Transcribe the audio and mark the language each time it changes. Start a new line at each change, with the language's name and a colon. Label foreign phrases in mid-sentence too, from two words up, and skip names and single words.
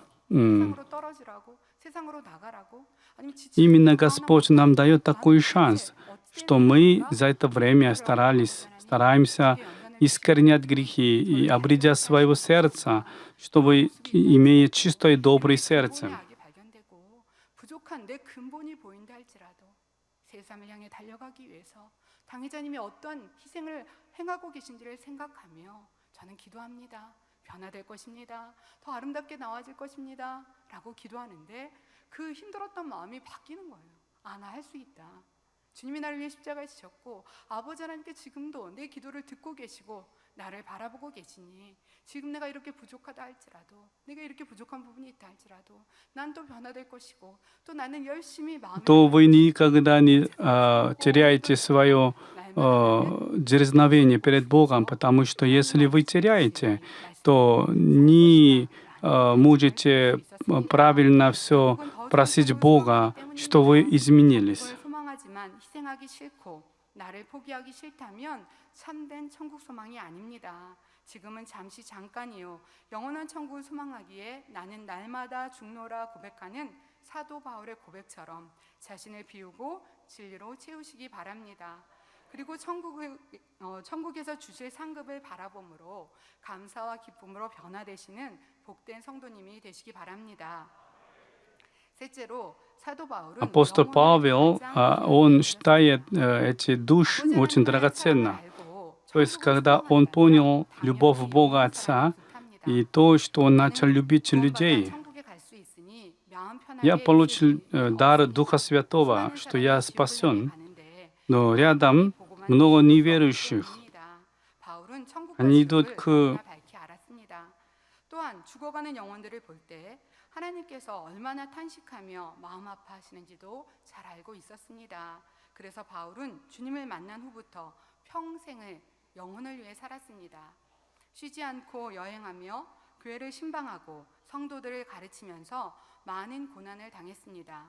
Russian: именно Господь нам дает такой шанс, что мы за это время стараемся искоренять грехи и обретя своего сердца, чтобы имея чистое и доброе сердце.
Korean: 내 근본이 보인다 할지라도 세상을 향해 달려가기 위해서 당회자님이 어떤 희생을 행하고 계신지를 생각하며 저는 기도합니다. 변화될 것입니다. 더 아름답게 나와질 것입니다. 라고 기도하는데 그 힘들었던 마음이 바뀌는 거예요. 아, 나 할 수 있다. 주님이 나를 위해 십자가에 지셨고 아버지 하나님께 지금도 내 기도를 듣고 계시고 나를 바라보고 계시니 지금 내가 이렇게 부족하다 할지라도 내가 이렇게 부족한 부분이 있다 할지라도 난 또 변화될 것이고 또 나는 열심히 마음을
Russian: то вы никогда не теряете свое дерзновение перед Богом, потому что если вы теряете, то не можете правильно все просить Бога, что вы изменились.
Korean: 그걸 소망하지만 희생하기 싫고 나를 포기하기 싫다면 참된 천국 소망이 아닙니다. 지금은 잠시 잠깐이요. 영원한 천국을 소망하기에 나는 날마다 죽노라 고백하는 사도 바울의 고백처럼 자신을 비우고 진리로 채우시기 바랍니다. 그리고 천국에서 주실 상급을 바라봄으로 감사와 기쁨으로 변화되시는 복된 성도님이 되시기 바랍니다. 셋째로 사도 바울은
Russian: Апостол Павел, он считает эти души очень драгоценно. То есть, когда он понял любовь Бога Отца и то, что он начал любить людей, я получил дар Духа Святого, что я спасен, но рядом много неверующих. Они идут к
Korean: 또한 죽어가는 영혼들을 볼 때 하나님께서 얼마나 탄식하며 마음 아파하시는지도 잘 알고 있었습니다. 그래서 바울은 주님을 만난 후부터 평생을 영혼을 위해 살았습니다. 쉬지 않고 여행하며 교회를 신방하고 성도들을 가르치면서 많은 고난을 당했습니다.